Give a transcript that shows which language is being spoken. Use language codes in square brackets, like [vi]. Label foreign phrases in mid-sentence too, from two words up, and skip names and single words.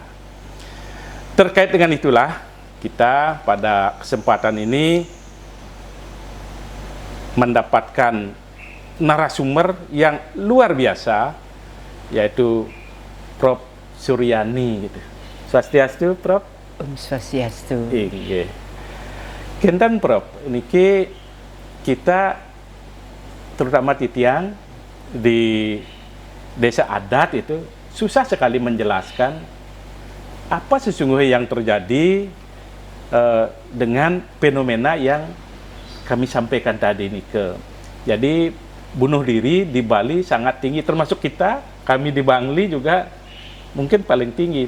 [id] Terkait dengan itulah, kita pada kesempatan ini mendapatkan narasumber yang luar biasa, yaitu Prof. Suryani gitu. Swastiastu, Prof. Swastiastu. Iya. Kinten Prof, niki kita terutama titiang di desa adat itu susah sekali menjelaskan apa sesungguhnya yang terjadi dengan fenomena yang kami sampaikan tadi ini jadi bunuh diri di Bali sangat tinggi, termasuk kami di Bangli juga mungkin paling tinggi.